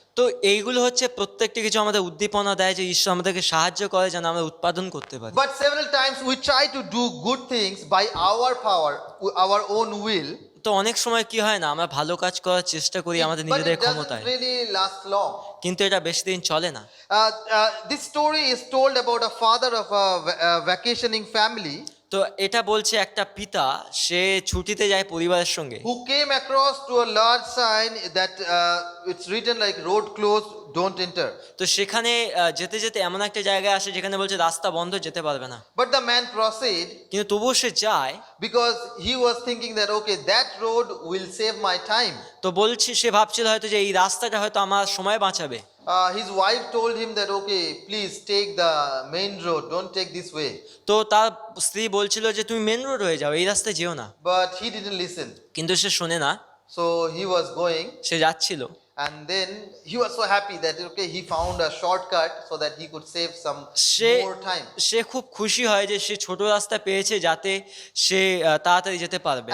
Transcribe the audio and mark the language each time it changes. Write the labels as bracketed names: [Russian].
[Bangla] তো এইগুলো হচ্ছে প্রত্যেকটি কিছু আমাদের উদ্দীপনা দেয় যে ঈশ্বর আমাদেরকে সাহায্য করে যেন আমরা উৎপাদন করতে পারি। [English] But several times we try to do good things by our power, our own will. [Bangla] তো অনেক সময় কি হয় না, আমরা ভালো কাজ করার চেষ্টা করি আমাদের [English] But [Bangla] নিজেদের [English] it doesn't [Bangla] ক্ষমতায়, [English] really last long. [Bangla] কিন্তু এটা বেশি দিন চলে না। [English] This story is told about a father of a vacationing family [Bangla] তো এটা বলছে একটা পিতা সে ছুটিতে যায় পরিবারের সঙ্গে, [English] who came across to a large sign that it's written like road closed, don't enter. [Bangla] তো সেখানে যেতে যেতে এমন একটা জায়গায় আসে যেখানে বলছে রাস্তা বন্ধ, যেতে পারবে না। [English] But the man proceed [Bangla] কিন্তু তবুও সে যায়, [English] because he was thinking that okay, that road will save my time. [Bangla] তো বলছি সে ভাবছিল হয়তো যে এই রাস্তাটা হয়তো আমার সময় বাঁচাবে। [English] His wife told him that okay, please take the main road, don't take this way. [Bangla] তো তার স্ত্রী বলছিল যে তুমি মেন রোড হয়ে যাও, এই রাস্তায় যেও না, [English] But he didn't listen. [Bangla] কিন্তু সে শোনে না, [English] So he was going, [Bangla] সে যাচ্ছিল। [English] and then he was so happy that okay, he found a shortcut so that he could save some [Bangla] say [English] more time. [Bangla] সে খুব খুশি হয় যে সে ছোট রাস্তা পেয়েছে যাতে সে তাড়াতাড়ি যেতে পারবে।